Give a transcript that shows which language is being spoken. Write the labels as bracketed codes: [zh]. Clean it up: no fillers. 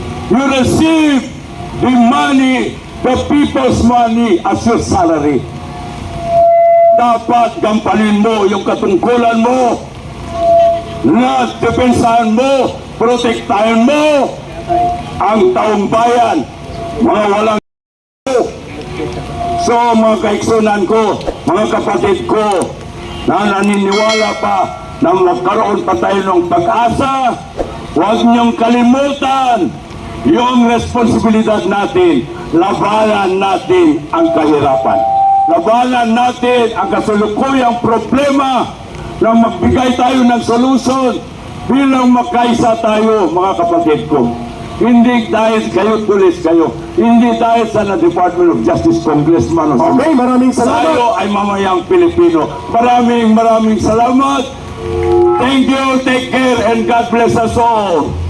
[en] You received the money, the people's money as your salary. [tl] Dapat gampanin mo yung katungkulan mo na depensahan mo, protektahan mo ang taong bayan, mga walang So mga kaiksunan ko, mga kapatid ko na naniniwala pa na magkaroon pa tayo ng pag-asa, huwag niyong kalimutan yung responsibilidad natin. Labanan natin ang kahirapan. Labanan natin ang kasalukuyang problema na magbigay tayo ng solusyon bilang magkaisa tayo, mga kapatid ko. Hindi dahil kayo tulis kayo. Hindi dahil sa Department of Justice Congressman. Okay, maraming salamat. Tayo ay mamayang Pilipino. Maraming salamat. [en] Thank you, take care, and God bless us all.